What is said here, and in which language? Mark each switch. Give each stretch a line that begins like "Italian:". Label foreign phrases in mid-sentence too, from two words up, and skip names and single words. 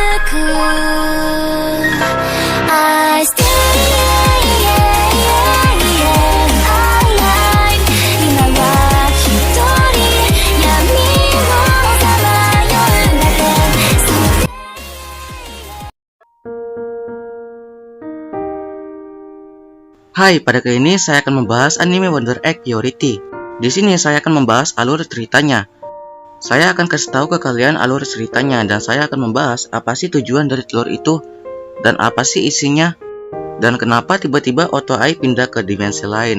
English: I stay alive
Japanese: 今は一人闇をさまよう中で
Indonesian: Hai, pada kali ini saya akan membahas anime Wonder Egg Priority. Di sini saya akan membahas alur ceritanya. Saya akan kasih tahu ke kalian alur ceritanya dan saya akan membahas apa sih tujuan dari telur itu dan apa sih isinya dan kenapa tiba-tiba Oto Ai pindah ke dimensi lain.